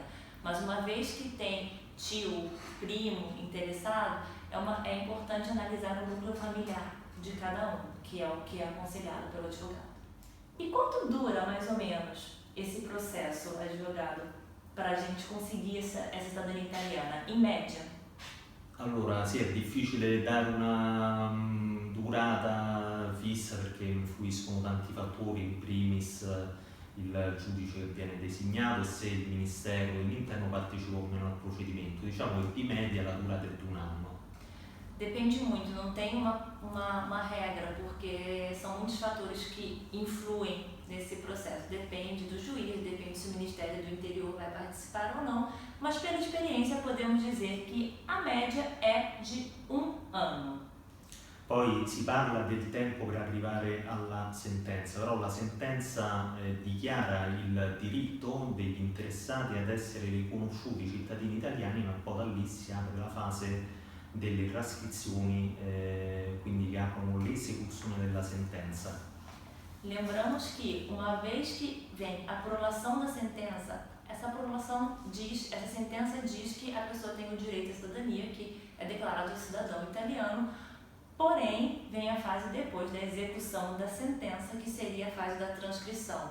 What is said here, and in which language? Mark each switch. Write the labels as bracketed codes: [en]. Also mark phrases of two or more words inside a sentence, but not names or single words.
[pt] Mas uma vez que tem tio, primo interessado, é importante analisar o núcleo familiar de cada um, que é o que é aconselhado pelo advogado. E quanto dura, mais ou menos, esse processo, advogado, para a gente conseguir essa cidadania italiana, [it] in media? Allora, sì, è difficile dare una durata fissa perché influiscono tanti fattori, in primis il giudice che viene designato e se il Ministero dell'Interno partecipa o meno al procedimento. Diciamo che di media la durata è di un anno. [pt] Depende muito, não tem uma regra, porque são muitos fatores que influem nesse processo. Depende do juiz, depende se o Ministério do Interior vai participar ou não, mas pela experiência podemos dizer que a média é de 1 anno. [it] Poi si parla del tempo per arrivare alla sentenza, però la sentenza dichiara il diritto degli interessati ad essere riconosciuti cittadini italiani, ma poi da lì si apre la fase delle trascrizioni, quindi che aprono l'esecuzione della sentenza. [pt] Lembramos que, uma vez que vem a prolação da sentença, essa sentença diz que a pessoa tem o direito à cidadania, que é declarado cidadão italiano, porém, vem a fase depois da execução da sentença, que seria a fase da transcrição.